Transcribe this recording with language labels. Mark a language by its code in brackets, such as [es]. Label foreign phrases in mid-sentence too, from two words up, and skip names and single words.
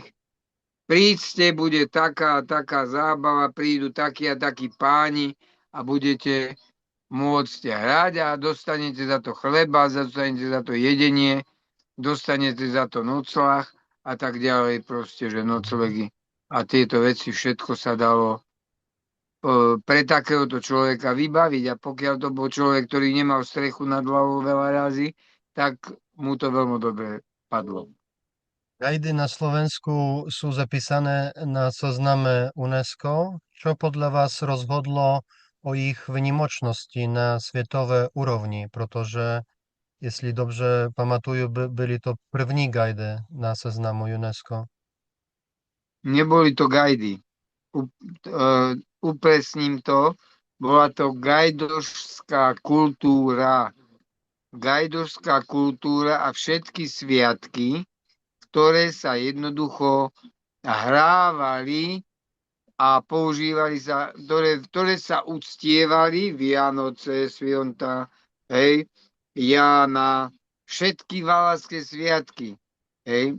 [sk] Príďte, bude taká a taká zábava, prídu takí a takí páni a budete môcť hrať a dostanete za to chleba, dostanete za to jedenie, dostanete za to noclah a tak ďalej, proste, že noclegy a tieto veci, všetko sa dalo pre takéhoto človeka vybaviť a pokiaľ to bol človek, ktorý nemal strechu nad hlavou veľa razy, tak mu to veľmi dobre padlo. Gajdy na Slovensku sú zapísané na zozname UNESCO. Čo podľa vás rozhodlo o ich vynimočnosti na světové úrovni? [cs] Protože, jestli dobře pamatuju, byli to první gajdy na seznamu UNESCO. [sk] Neboli to gajdy. Upresním to, bola to gajdošská kultúra. Gajdošská kultúra a všetky sviatky, ktoré sa jednoducho hrávali a používali sa, ktoré sa uctievali, Vianoce, Svionta, hej, Jána, všetky valašské sviatky, hej.